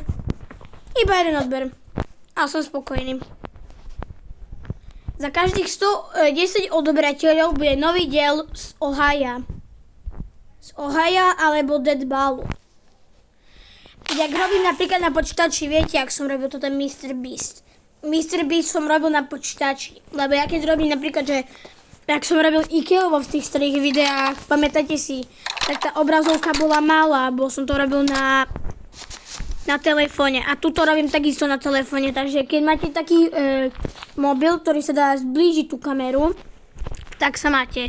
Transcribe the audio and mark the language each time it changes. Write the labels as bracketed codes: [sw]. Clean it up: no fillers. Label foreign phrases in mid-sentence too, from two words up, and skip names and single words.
[sk] Iba jeden odber. A som spokojný. Za každých 110 odoberateľov bude nový diel z Ohaja. Z Ohaja alebo Dead Ballu. Jak robím napríklad na počítači, viete, ak som robil toto Mr. Beast. Mr. Beast som robil na počítači. Lebo ja keď robím napríklad, že ak som robil Ikeovo v tých starých videách, pamätáte si, tak tá obrazovka bola malá, bo som to robil na telefóne. A tuto robím takisto na telefóne, takže keď máte taký mobil, ktorý sa dá zblížiť tú kameru, tak sa máte.